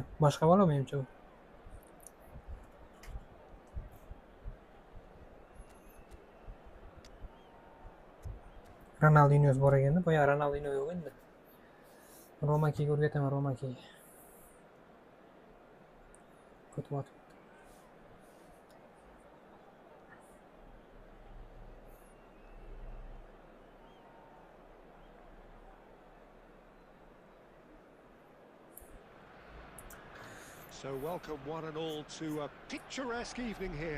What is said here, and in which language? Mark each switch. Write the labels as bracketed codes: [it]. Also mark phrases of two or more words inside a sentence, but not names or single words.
[uz] Boshqa bola menimcha bu. Ronaldinho bor ekanda, boya Ronaldinho yo'q endi. Roma akaga o'rgataman, Roma akaga. Kutmoq. [en] So welcome one and all to a picturesque evening here.